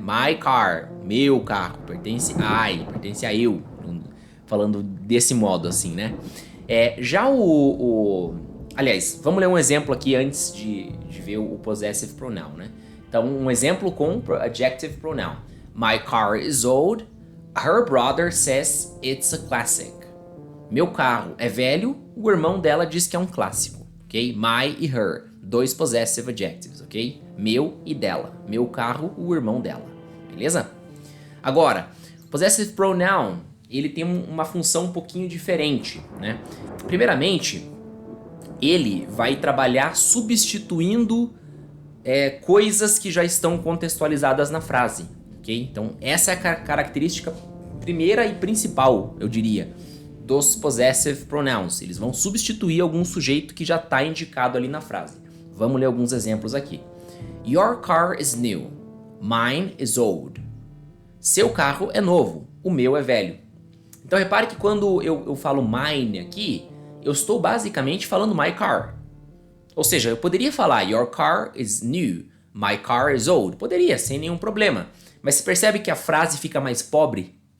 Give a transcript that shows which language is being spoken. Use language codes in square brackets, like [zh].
[en] My car, [pt] meu carro, pertence a eu, falando desse modo assim, né? Já aliás, vamos ler um exemplo aqui antes de ver o possessive pronoun, né? Então, um exemplo com adjective pronoun. [en] My car is old. Her brother says it's a classic. [pt] Meu carro é velho. O irmão dela diz que é um clássico, ok? My e her, dois possessive adjectives, ok? Meu e dela. Meu carro, o irmão dela, beleza? Agora, possessive pronoun, ele tem uma função um pouquinho diferente, né? Primeiramente, ele vai trabalhar substituindo coisas que já estão contextualizadas na frase, ok? Então, essa é a característica primeira e principal, eu diria, dos possessive pronouns. Eles vão substituir algum sujeito que já está indicado ali na frase. Vamos ler alguns exemplos aqui. [en] Your car is new. Mine is old. [pt] Seu carro é novo. O meu é velho. Então, repare que quando eu falo mine aqui, eu estou basicamente falando my car. Ou seja, eu poderia falar [en] your car is new, my car is old. [pt] Poderia, sem nenhum problema. Mas você percebe que a frase fica mais pobre?